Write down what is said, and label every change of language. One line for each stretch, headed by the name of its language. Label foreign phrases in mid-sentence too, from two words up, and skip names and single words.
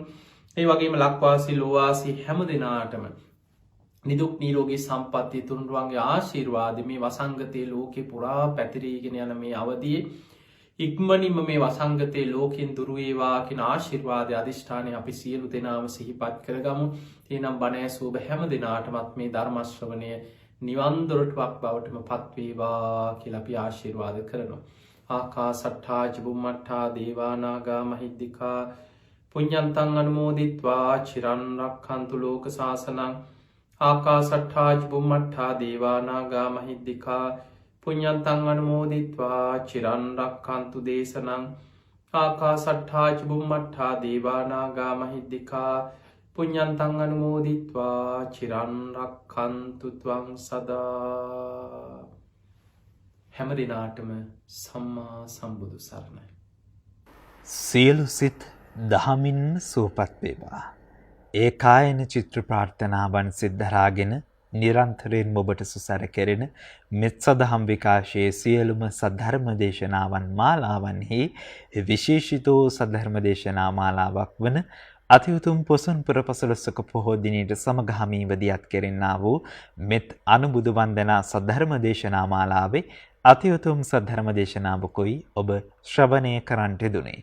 Sinhala: ඒ වගේම ලක්වාසී ලෝවාසී හැම දෙනාටම නිදුක් නිරෝගී සම්පන්නිය තුනුරුවන්ගේ ආශිර්වාද මේ වසංගතයේ ලෝකේ පුරා පැතිරීගෙන යන මේ අවදියේ ඉක්මනින්ම මේ වසංගතයේ ලෝකෙන් දුරු වේවා කියන ආශිර්වාදය අධිෂ්ඨානය අපි සියලු දෙනාම සිහිපත් කරගමු. එනම් බණ ඇසූ ඔබ හැම දෙනාටමත් මේ ධර්ම ශ්‍රවණය නිවන් දොරටුවක් බවටම පත් වේවා කියලා අපි ආශිර්වාද කරනවා.
Pali: ආකාසට්ඨා චුම්මට්ඨා දේවා නාග මහිද්దికා පුඤ්ඤන්තං අනුමෝදිත්වා චිරන් රක්ඛන්තු ලෝක සාසනං. ආකාසට්ඨා චුම්මට්ඨා දේවා නාග මහිද්దికා පුඤ්ඤන්තං අනුමෝදිත්වා චිරන් රක්ඛන්තු දේශනං. ආකාසට්ඨා චුම්මට්ඨා දේවා නාග මහිද්దికා පුඤ්ඤන්තං අනුමෝදිත්වා චිරන් රක්ඛන්තු ත්වං සදා.
Sinhala: හැම දිනාටම සම්මා සම්බුදු සරණයි. සියලු සිත් දහමින් සුවපත් වේවා. ඒ කායන චිත්‍ර ප්‍රාර්ථනාවන් සිද්ධාරාගෙන නිරන්තරයෙන් ඔබට සුසර කෙරෙන මෙත් සදහම් විකාශයේ සියලුම සද්ධර්ම දේශනාවන් මාලාවන්හි විශේෂිතෝ සද්ධර්ම දේශනා මාලාවක් වන අතිඋතුම් පොසොන් පුර පසළොස්වක පොහෝ දිනයට සමගාමීව දියත් කෙරෙන්නා වූ මෙත් අනුබුදු වන්දනා සද්ධර්ම දේශනා මාලාවේ අතිඋතුම් සද්ධර්ම දේශනාවකුයි ඔබ ශ්‍රවණය කරන්නට දුනේ.